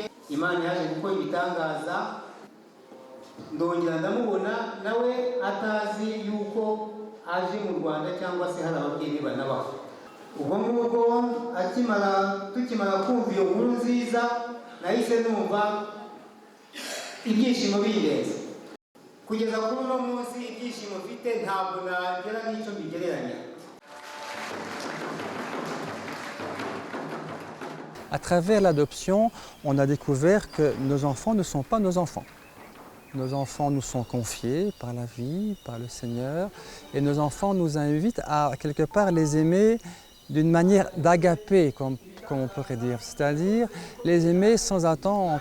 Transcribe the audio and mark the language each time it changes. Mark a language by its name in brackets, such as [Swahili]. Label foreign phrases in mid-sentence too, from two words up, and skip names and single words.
[Kinyarwanda] Imana yaje gukora ibitangaza, ndongera ndamubona nawe atazi yuko aje mu Rwanda cyangwa se hari ababyeyi be banabaho. Ubwo ngubwo tukimara kumva iyo nkuru nziza nahise numva ibyishimo birenze. Kugeza kuri uno munsi ibyishimo mfite ntabwo nagera n'icyo mbigereranya. [French] À travers l'adoption, on a découvert que nos enfants ne sont pas nos enfants. Nos enfants nous sont confiés par la vie, par le Seigneur, et nos enfants nous invitent à quelque part les aimer d'une manière d'agapé, comme on pourrait dire, c'est-à-dire les aimer sans attendre.